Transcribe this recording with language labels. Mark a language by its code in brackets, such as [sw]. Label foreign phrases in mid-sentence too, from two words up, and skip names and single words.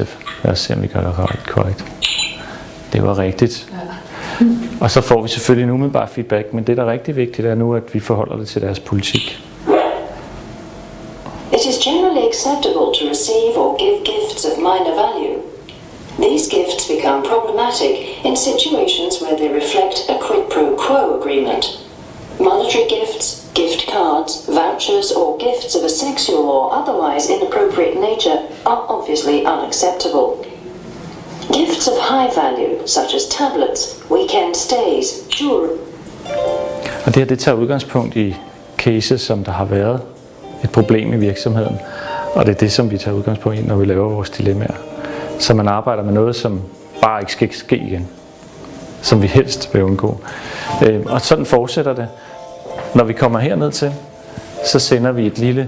[da] Lad os se, om vi gør det korrekt. Det var rigtigt. Og så får vi selvfølgelig en umiddelbar feedback, men det, der er rigtig vigtigt, er nu, at vi forholder det til deres politik. [en] It is generally acceptable to receive or give gifts of minor value. These gifts become problematic in situations where they reflect a quid pro quo agreement. Monetary gifts, gift cards, vouchers, or gifts of a sexual or otherwise inappropriate nature are obviously unacceptable. Gifts of high value, such as tablets, weekend stays, jewelry. [da] Og det her, det tager udgangspunkt i cases, som der har været et problem i virksomheden. Og det er det, som vi tager udgangspunkt i, når vi laver vores dilemmaer. Så man arbejder med noget, som bare ikke skal ske igen. Som vi helst vil undgå. Og sådan fortsætter det. Når vi kommer herned til, så sender vi et lille...